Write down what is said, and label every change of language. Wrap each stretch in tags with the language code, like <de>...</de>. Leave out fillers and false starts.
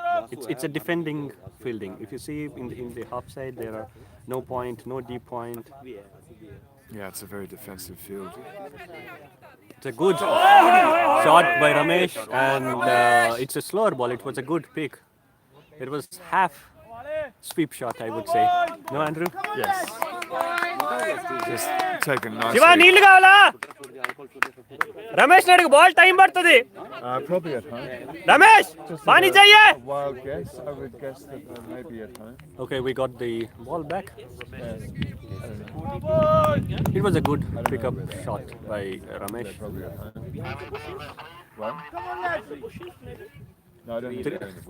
<en>It's a defending fielding. If you see in the half side, there are no point, no deep point. Yeah, it's a very defensive field. It's a good shot by Ramesh, and it's a slower ball. It was a good pick. It was half sweep shot, I would say. No, Andrew? Yes. Just taken nicely.</en> <te>Shiva నీళ్లు కావాలా రమేష్ నాయుడుకు ball time పడుతుంది</te> <en>Probably at home.</en> <te>Ramesh pani చెయ్యే</te> <en>Wild guess. I would guess that maybe at home. Okay, we got the ball back. It was a good pickup shot by Ramesh. Probably at home. What? No, I don't think so.</en>